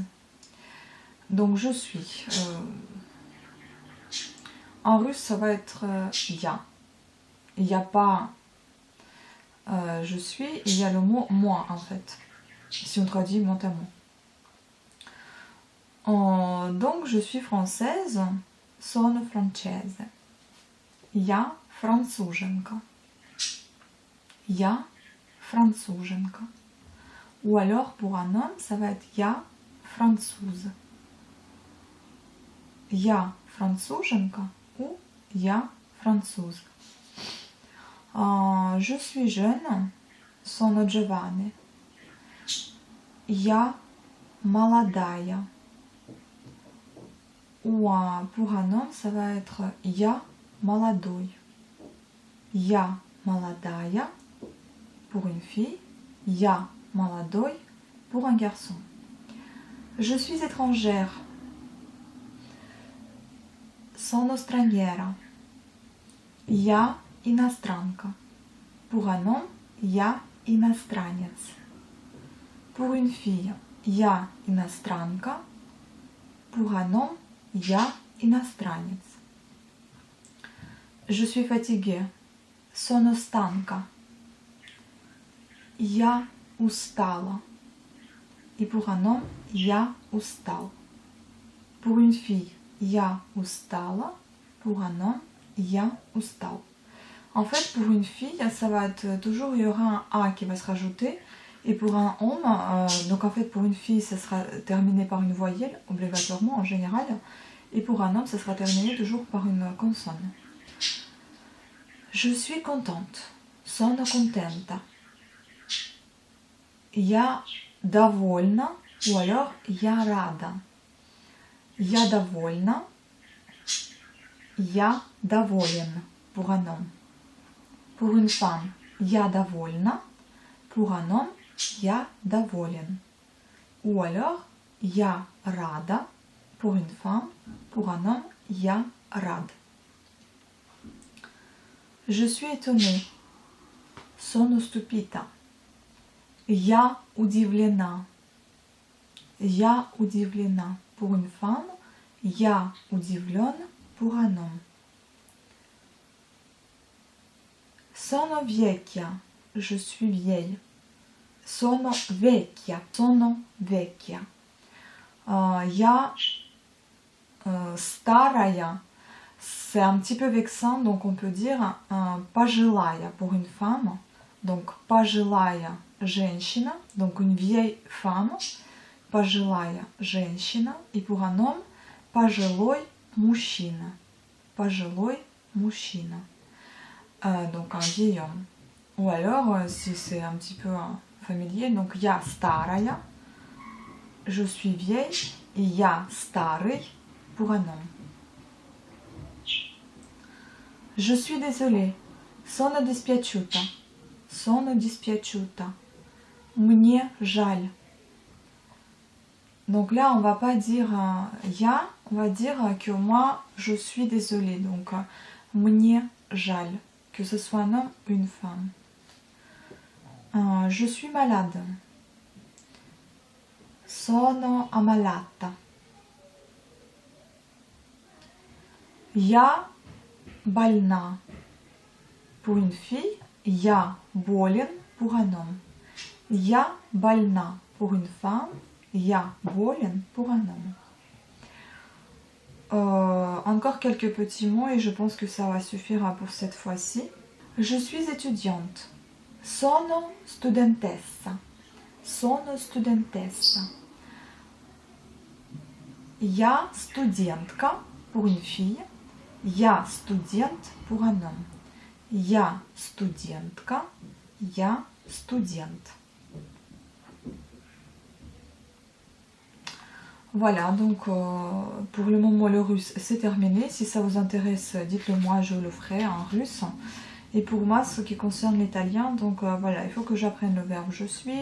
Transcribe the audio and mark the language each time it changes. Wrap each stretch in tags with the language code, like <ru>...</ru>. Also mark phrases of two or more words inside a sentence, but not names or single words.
<fr>Donc je suis. En russe, ça va être ya. Il n'y a pas je suis, il y a le mot moi en fait. Si on traduit mot à mot. Donc je suis française.</fr> <it>Sono francese.</it> <ru>Я француженка. Я француженка.</ru> <fr>Ou alors pour un homme, ça va être</fr> <ru>я француз. Я француженка ou я француз.</ru> <fr>Je suis jeune,</fr> <it>sono giovane.</it> <ru>Я молодая.</ru> <fr>Ou pour un homme, ça va être</fr> <ru>я молодой. Я молодая</ru> <fr>pour une fille.</fr> <ru>Я молодой</ru> <fr>pour un garçon. Je suis étrangère.</fr> <it>Sono straniera.</it> <ru>Я иностранка.</ru> <fr>Pour un homme,</fr> <ru>я иностранец.</ru> <fr>Pour une fille,</fr> <ru>я иностранка.</ru> <fr>Pour un homme,</fr> <ru>я иностранец.</ru> <fr>Je suis fatiguée.</fr> <it>Sono stanca.</it> <ru>Я устала.</ru> <fr>Et pour un homme,</fr> <ru>я устал.</ru> <fr>Pour une fille,</fr> <ru>я устала.</ru> <fr>Pour un homme,</fr> <ru>я устал.</ru> <fr>En fait, pour une fille, ça va être toujours, il y aura un A qui va se rajouter. Et pour un homme, donc en fait pour une fille, ça sera terminé par une voyelle, obligatoirement en général. Et pour un homme, ça sera terminé toujours par une consonne. Je suis contente.</fr> <it>Sono contenta.</it> <ru>Я довольна.</ru> <fr>Ou alors</fr> <ru>я рада. Я довольна. Я доволен</ru> <fr>pour un homme. Pour une femme,</fr> <ru>я довольна.</ru> <fr>Pour un homme,</fr> <ru>я доволен.</ru> <fr>Ou alors,</fr> <ru>я рада</ru> <fr>pour une femme. Pour un homme,</fr> <ru>я рад.</ru> <fr>Je suis étonnée.</fr> <it>Sono stupita.</it> <ru>Я удивлена. Я удивлена</ru> <fr>pour une femme.</fr> <ru>Я удивлен</ru> <fr>pour un homme.</fr> <it>Sono vecchia.</it> <fr>Je suis vieille.</fr> <it>Sono vecchia. Sono vecchia.</it> <ru>Я старая.</ru> <fr>C'est un petit peu vexant, donc on peut dire пожилая pour une femme.</fr> <ru>Donc пожилая женщина,</ru> <fr>donc une vieille femme.</fr> <ru>Пожилая женщина.</ru> <fr>Et pour un homme,</fr> <ru>пожилой мужчина. Пожилой мужчина.</ru> <fr>Donc un vieil homme. Ou alors, si c'est un petit peu familier, donc</fr> <ru>я старая,</ru> <fr>je suis vieille, et</fr> <ru>я старый</ru> <fr>pour un homme. Je suis désolée.</fr> <it>Sono dispiaciuta. Sono dispiaciuta.</it> <ru>Мне жаль.</ru> <fr>Donc là, on va pas dire я, on va dire que moi, je suis désolée. Donc,</fr> <ru>мне жаль.</ru> <fr>Que ce soit un homme ou une femme. Je suis malade.</fr> <it>Sono ammalata.</it> <ru>Я больна.</ru> <fr>Pour une fille,</fr> <ru>я болен</ru> <fr>pour un homme.</fr> <ru>Я больна</ru> <fr>pour une femme,</fr> <ru>я болен</ru> <fr>pour un homme. Encore quelques petits mots et je pense que ça va suffire pour cette fois-ci. Je suis étudiante.</fr> <it>Sono studentessa. Sono studentessa.</it> <ru>Я студентка</ru> <fr>pour une fille.</fr> <ru>Я студент</ru> <fr>pour un homme.</fr> <ru>Я студентка. Я студент.</ru> <fr>Voilà, donc pour le moment le russe c'est terminé. Si ça vous intéresse, dites-le moi, je le ferai en russe. Et pour moi, ce qui concerne l'italien, donc voilà, il faut que j'apprenne le verbe je suis.</fr>